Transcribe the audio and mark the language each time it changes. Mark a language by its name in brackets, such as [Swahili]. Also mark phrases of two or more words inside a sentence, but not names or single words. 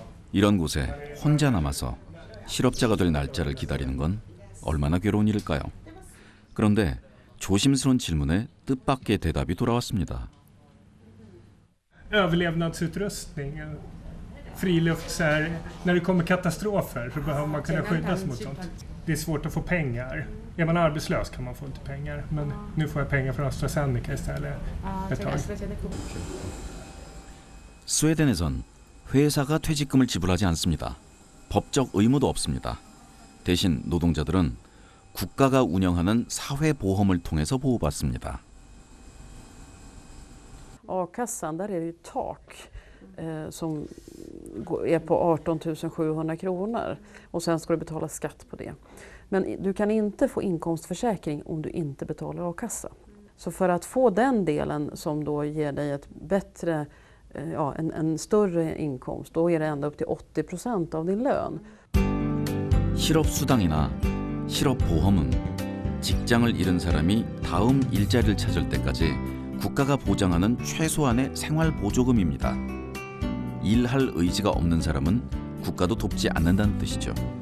[Korean] 이런 곳에 혼자 남아서 실업자가 될 날짜를 기다리는 건 얼마나 괴로운 일일까요? 그런데 조심스러운 질문에 뜻밖의 대답이 돌아왔습니다. [Swedish] Överlevnadsutrustning, friluft, så här, när det kommer katastrofer så behöver man kunna skyddas mot sånt. Det är svårt att få pengar. Är man arbetslös kan man få inte pengar, men nu får jag pengar från AstraZeneca istället ett tag. [Korean] 스웨덴에선 회사가 퇴직금을 지불하지 않습니다. 법적 의무도 없습니다. 대신 노동자들은 국가가 운영하는 사회보험을 통해서 보호받습니다. [Swedish] A-kassan, där är det ett tak som är på 18 700 kronor och sen ska du betala skatt på det. Men du kan inte få inkomstförsäkring om du inte betalar a-kassa. Så för att få den delen som då ger dig ett bättre, en större inkomst, då är det ända upp till 80% av din lön. [Korean] 실업수당이나 실업보험은 직장을 잃은 사람이 다음 일자리를 찾을 때까지 국가가 보장하는 최소한의 생활보조금입니다. 일할 의지가 없는 사람은 국가도 돕지 않는다는 뜻이죠.